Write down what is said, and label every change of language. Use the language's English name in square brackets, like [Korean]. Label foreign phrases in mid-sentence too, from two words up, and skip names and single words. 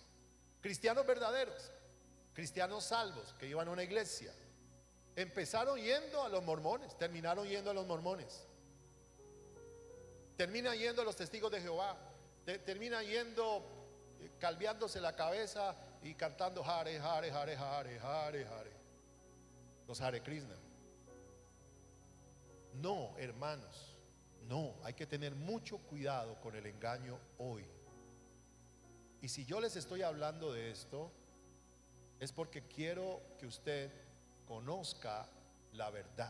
[Spanish] Cristianos verdaderos, cristianos salvos que iban a una iglesia, empezaron yendo a los mormones, terminaron yendo a los mormones, terminan yendo a los testigos de Jehová, terminan yendo calviándose la cabeza y cantando [Sanskrit] Hare, Hare, Hare, Hare, Hare, Hare, [Spanish] los Hare Krishna. No, hermanos, no, hay que tener mucho cuidado con el engaño hoy. Y si yo les estoy hablando de esto, es porque quiero que usted conozca la verdad.